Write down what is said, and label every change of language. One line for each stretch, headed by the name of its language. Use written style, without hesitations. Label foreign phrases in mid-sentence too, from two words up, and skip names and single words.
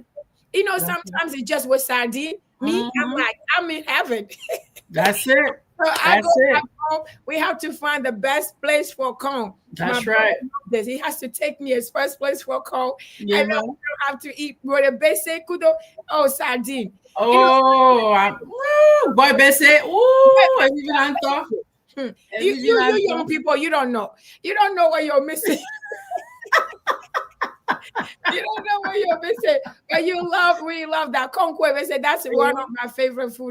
English: Sometimes it's just with sardine. Me, I'm like, I'm in heaven. That's it. So I go back home. We have to find the best place for corn. That's right. He has to take me his first place for corn. Yeah. And then we don't have to eat with a basic kudo. Oh, sardine. Boy, basic. You young people, you don't know. You don't know what you're missing. You don't know what you're missing, but we love that conque. I said that's one of my favorite food.